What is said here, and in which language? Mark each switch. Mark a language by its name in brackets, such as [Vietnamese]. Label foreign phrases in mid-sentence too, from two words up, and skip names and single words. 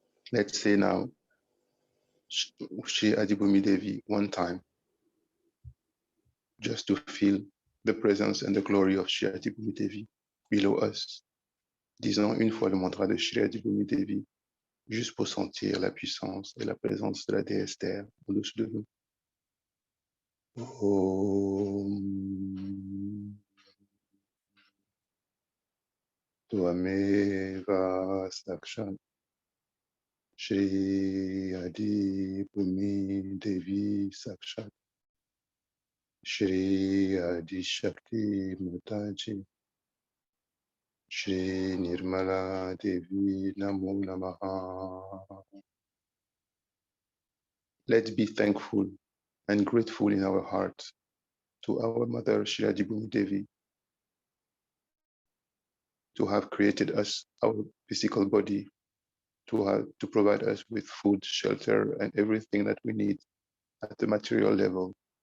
[English] Let's say now, Shri Adibhumi Devi one time, just to feel the presence and the glory of Shri Adibhumi Devi below us. [French] Disons une fois le mantra de Shri Adibhumi Devi, juste pour sentir la puissance et la présence de la déesse terre au-dessus de nous. [Sanskrit] ॐ त्वमेव साक्षात् श्री आदिभूमि देवी साक्षात् श्री आदि शक्ति माताजी श्री निर्मला देवी नमो नमः. [English] Let's be thankful and grateful in our heart to our mother Shri Adibhumi Devi to have created us, our physical body, to provide us with food, shelter, and everything that we need at the material level,